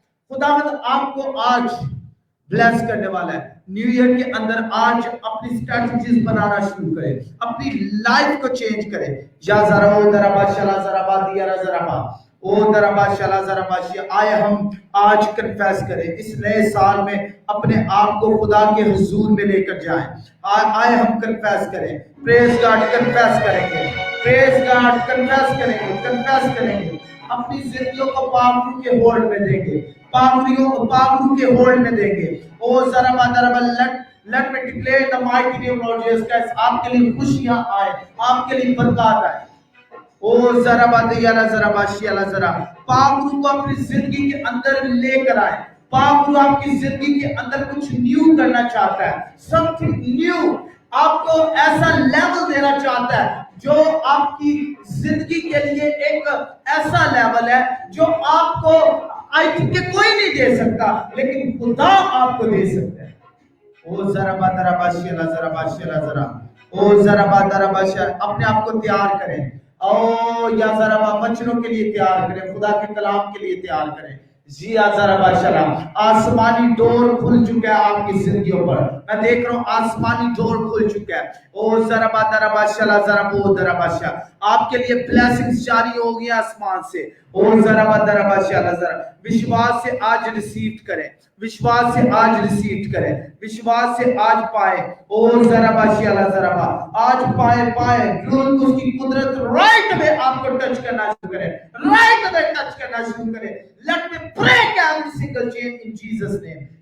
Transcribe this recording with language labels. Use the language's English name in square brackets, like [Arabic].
[Urdu] خدا آپ کو آج بلیس کرنے والا ہے. نیو ایئر کے اندر آج اپنی اسٹریٹجیز بنانا شروع کرے, اپنی لائف کو چینج کرے. یا ذرا او دربا شلا ذرا با دیا ذرا با او دربا شلا ذرا با. آئے ہم آج کنفیس کریں, اس نئے سال میں اپنے آپ کو خدا کے حضور میں لے کر جائیں. آئے ہم کنفیس کریں. پریز گاڈ, کنفیس کریں گے, پریز گاڈ, کنفیس کریں گے, کنفیس کریں گے. اپنی زندگیوں کو پاک روح کے ہولڈ میں دیں گے, پاک روح کے ہولڈ میں دیں گے. او ذرا با ذرا با [English] let me declare the mighty name of Lord Jesus Christ. [Urdu] آپ کے لیے خوشیاں آئے, آپ کے لیے برکات آئے. او ذرا با دیا ذرا با شیلا ذرا. پاک روح کو اپنی زندگی کے اندر لے کر آئے. پاک روح آپ کی زندگی کے اندر کچھ نیو کرنا چاہتا ہے, [English] something new. [Urdu] آپ کو ایسا لیول دینا چاہتا ہے جو آپ کی زندگی کے لیے ایک ایسا لیول ہے جو آپ کو آئی تھنک کہ کوئی نہیں دے سکتا, لیکن خدا آپ کو دے سکتا ہے. او ذرا با ذرا با شیلا ذرا با شیلا ذرا. او ذرا با ذرا با شیلا. اپنے آپ کو تیار کریں. او یا ذرا با بچنوں کے لیے تیار کریں, خدا کے کلام کے لیے تیار کریں. جی ذرا با شلا. آسمانی ڈور کھل چکا ہے آپ کی زندگیوں پر, میں دیکھ رہا ہوں آسمانی ڈور کھل چکا ہے. او ذرا با شلا ذرا بو ذرا با شلا. آپ کے لیے بلیسنگز جاری ہو گئی آسمان سے. او ذرا با شلا ذرا. وشواس سے آج ریسیو کریں, وشواس سے آج ریسیو کریں, وشواس سے آج پائیں. او ذرا با شلا ذرا با. آج پائیں روح اس کی قدرت رائٹ میں آپ کو ٹچ کرنا شروع کرے, رائٹ میں ٹچ کرنا شروع کرے. [English] Let me break every single chain in Jesus name.